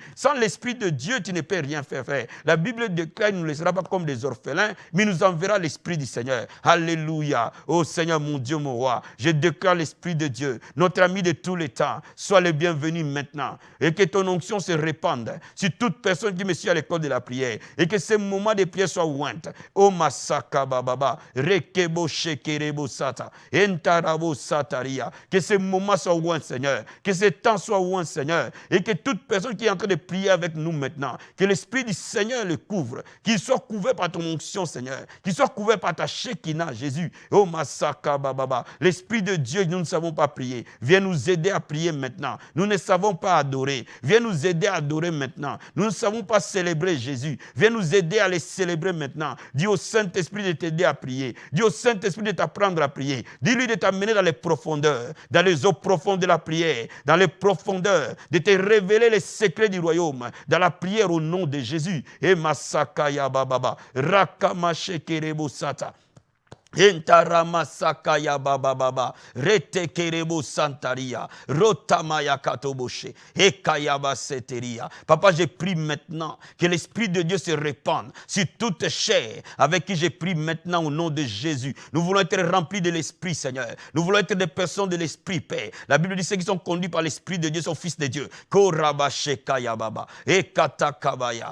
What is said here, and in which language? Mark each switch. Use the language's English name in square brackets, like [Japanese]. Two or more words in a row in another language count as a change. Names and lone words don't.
[French] Sans l'Esprit de Dieu, tu ne peux rien faire, frère. La Bible déclare, il ne nous laissera pas comme des orphelins, mais il nous enverra l'Esprit du Seigneur. Alléluia. Oh Seigneur, mon Dieu, mon roi. Je déclare l'Esprit de Dieu, notre ami de tous les temps. Sois le bienvenu maintenant. Et que ton onction se répande sur toute personne qui me suit à l'école de la prière. Et que ces moments de prière soient ointes. Oh Masaka Bababa. Rekebo Shekerebo Sata. Entarabo Sataria. Que ces moments soient oints, Seigneur. Que ces temps soient oints, Seigneur. Et que toute personne qui est en train de prier avec nous maintenant, que l'Esprit du Seigneur le couvre. Qu'il soit couvert par ton onction, Seigneur. Qu'il soit couvert par ta Shekinah, Jésus. Oh Masaka Bababa. L'Esprit de Dieu, nous ne savons pas prier. Viens nous aider à prier maintenant. Nous ne savons pas adorer. Viens nous aider à adorer maintenant. Nous ne savons pas célébrer Jésus. Viens nous aider à les célébrer maintenant. Dis au Saint-Esprit de t'aider à prier. Dis au Saint-Esprit de t'apprendre à prier. Dis-lui de t'amener dans les profondeurs, dans les eaux profondes de la prière, dans les profondeurs, de te révéler les secrets du royaume, dans la prière au nom de Jésus. Et Masakaya Bababa, Rakamashekerebo Sata. Entaramasakaya bababa retekerebo santaria rotamaya katoboshe ekayaba seteria. Papa, je prie maintenant que l'Esprit de Dieu se répande sur toute chair avec qui je prie maintenant au nom de Jésus. Nous voulons être remplis de l'Esprit, Seigneur. Nous voulons être des personnes de l'Esprit, Père. La Bible dit ceux qui sont conduits par l'Esprit de Dieu sont fils de Dieu. Korabashekaya baba ekatakabaya.